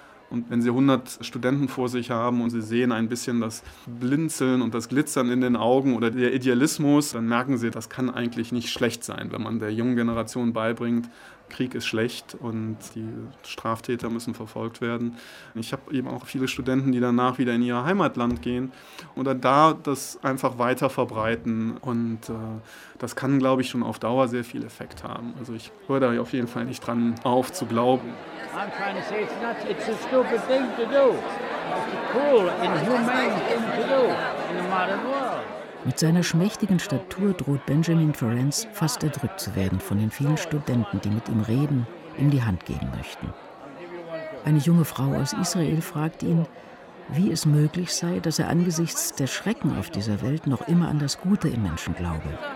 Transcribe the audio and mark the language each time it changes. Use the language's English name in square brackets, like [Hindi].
[German] Und wenn Sie 100 Studenten vor sich haben und Sie sehen ein bisschen das Blinzeln und das Glitzern in den Augen oder der Idealismus, dann merken Sie, das kann eigentlich nicht schlecht sein, wenn man der jungen Generation beibringt, Krieg ist schlecht und die Straftäter müssen verfolgt werden. Ich habe eben auch viele Studenten, die danach wieder in ihr Heimatland gehen und da das einfach weiter verbreiten. Und das kann, glaube ich, schon auf Dauer sehr viel Effekt haben. Also ich höre da auf jeden Fall nicht dran auf zu glauben. [English] I'm trying to say it's a stupid thing to do. It's a cruel, inhumane thing to do in the modern world. [German] Mit seiner schmächtigen Statur droht Benjamin Ferenc fast erdrückt zu werden von den vielen Studenten, die mit ihm reden, ihm die Hand geben möchten. Eine junge Frau aus Israel fragt ihn, wie es möglich sei, dass er angesichts der Schrecken auf dieser Welt noch immer an das Gute im Menschen glaube.